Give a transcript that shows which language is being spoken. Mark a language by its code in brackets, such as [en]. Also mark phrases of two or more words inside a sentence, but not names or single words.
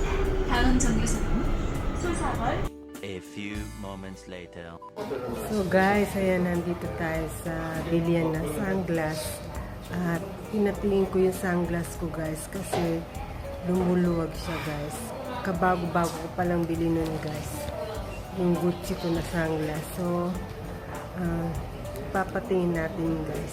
[ko] 다음 정류소는 솔사벌. [en] A few moments later. So guys, [tl] ayan, nandito tayo sa bilihan ng sunglass. At pinatingin ko yung sunglass ko guys kasi lumuluwag siya guys. Kabago-bago ko palang bili nun guys. Yung Gucci ko na sunglass. So, papatingin natin guys.